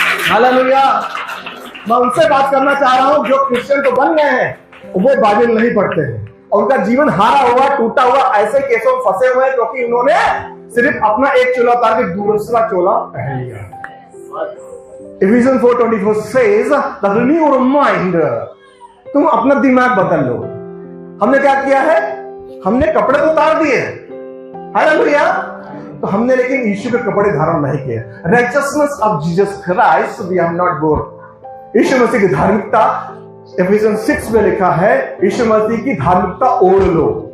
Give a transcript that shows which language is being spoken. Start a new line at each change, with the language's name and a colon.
Hindi: Hallelujah. मैं उनसे बात करना चाह रहा हूं जो क्रिश्चियन तो बन गए हैं, वो बाइबल नहीं पढ़ते हैं और उनका जीवन हारा हुआ, टूटा हुआ, ऐसे केसों में फंसे हुए हैं क्योंकि उन्होंने सिर्फ अपना एक चोला उतार के दूसरा चोला पहन लिया।
English: Ephesians 4:24 says, "The renew your mind."
Hindi: तुम अपना दिमाग बदल लो। हमने क्या किया है? हमने कपड़े तो उतार दिए, हालेलुया। तो हमने लेकिन यीशु के कपड़े धारण नहीं किए।
English: Righteousness of Jesus Christ we have not borne.
Hindi: यीशु मसीह की धार्मिकता एफिसियंस 6 में लिखा है, यीशु मसीह की धार्मिकता ओढ़ लो।